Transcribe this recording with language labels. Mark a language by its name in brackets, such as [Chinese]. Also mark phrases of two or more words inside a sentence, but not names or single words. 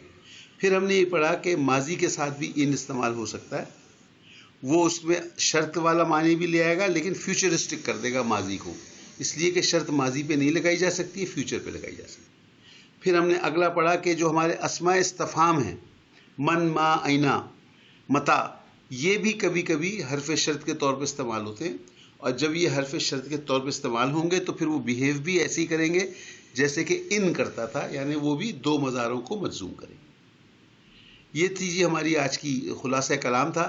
[Urdu] پھر ہم نے یہ پڑھا کہ ماضی کے ساتھ بھی ان استعمال ہو سکتا ہے. وہ اس میں شرط والا معنی بھی لے آئے گا لیکن فیوچرسٹک کر دے گا ماضی کو، اس لیے کہ شرط ماضی پہ نہیں لگائی جا سکتی ہے، فیوچر پہ لگائی جا سکتی ہے. پھر ہم نے اگلا پڑھا کہ جو ہمارے اسماء استفہام ہیں، [Arabic] من، ما، اینا، متا، [Urdu] یہ بھی کبھی کبھی حرف شرط کے طور پہ استعمال ہوتے ہیں. اور جب یہ حرف شرط کے طور پہ استعمال ہوں گے تو پھر وہ بیہیو بھی ایسے ہی کریں گے جیسے کہ ان کرتا تھا، یعنی وہ بھی دو مضاروں کو مجزوم کریں گے. یہ تھی جی ہماری آج کی خلاصہ کلام تھا.